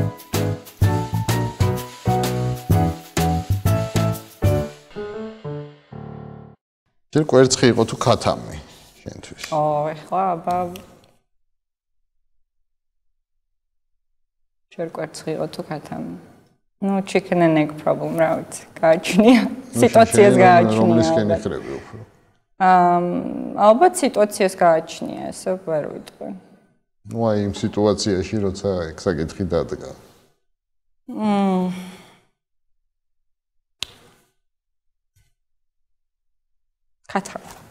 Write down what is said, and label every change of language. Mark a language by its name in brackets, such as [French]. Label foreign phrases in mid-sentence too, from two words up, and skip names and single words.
[Georgian] ჯერ კვერცხი იყო თუ ქათამი შენთვის? ეხლა აბა ჯერ კვერცხი იყო თუ ქათამი. [English] No chicken and egg problem, [Georgian] რა ვიცი, გააჩნია. სიტუაციას გააჩნია. რომლისკენ იხრები უფრო? ალბათ სიტუაციას გააჩნია, ესე ვერ ვიტყვი. ნუ აი იმ სიტუაციაში, როცა ეგ საკითხი დადგა. ქათამი.